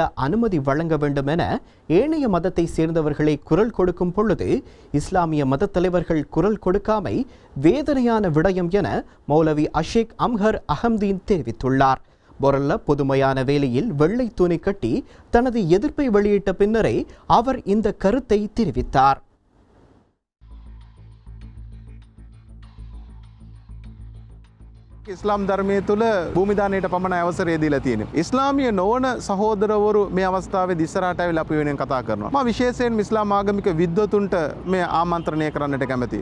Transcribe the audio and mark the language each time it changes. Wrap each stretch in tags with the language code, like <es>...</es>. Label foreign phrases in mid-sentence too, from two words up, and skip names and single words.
<ta>அனுமதி வழங்க வேண்டும் என ஏனைய மதத்தை சேர்ந்தவர்களை குரல் கொடுக்கும் பொழுது இஸ்லாமிய மத தலைவர்கள் குரல் கொடுக்காமை வேதனையான விடயம் என மௌலவி அஷேக் அம்ஹர் அஹம்தீன் தெரிவித்துள்ளார். பொரல்ல பொதுமையான வேளையில் வெள்ளை துணி கட்டி தனது எதிர்ப்பை வெளியிட்ட பின்னரே அவர் இந்த கருத்தை தெரிவித்தார்.</ta> <si>ඉස්ලාම් ධර්මය තුළ භූමිදානයට පමණ අවසරය දීලා තියෙනවා. ඉස්ලාමීය නොවන සහෝදරවරු මේ අවස්ථාවේදී ඉස්සරහට ඇවිල්ලා අපි වෙනුවෙන් කතා කරනවා. මම විශේෂයෙන් ඉස්ලාම් ආගමික විද්වතුන්ට මේ ආමන්ත්‍රණය කරන්නට කැමතියි.</si>